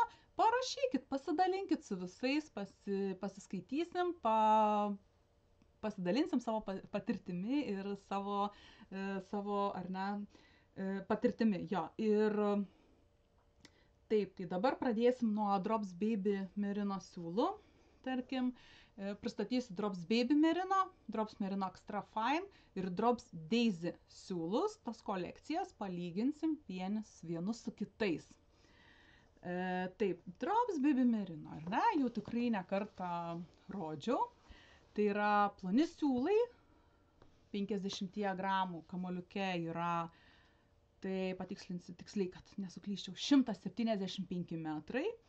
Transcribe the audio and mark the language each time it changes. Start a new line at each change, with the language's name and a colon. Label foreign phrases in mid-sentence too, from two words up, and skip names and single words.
Lithuanian: Parašykit, pasidalinkit su visais, pasiskaitysim, pasidalinsim savo patirtimi ir savo ar ne, patirtimi. Jo, ir taip, tai dabar pradėsim nuo Drops Baby Merino siūlų, tarkim. Pristatysiu Drops Baby Merino, Drops Merino Extra Fine ir Drops Daisy siūlus. Tas kolekcijas palyginsim vienus su kitais. Taip, Drops Baby Merino, ar ne, jau tikrai ne kartą rodžiau. Tai yra ploni siūlai, 50 gramų kamoliuke yra, tai patikslinsiu tiksliai, kad nesuklyščiau, 175 metrai.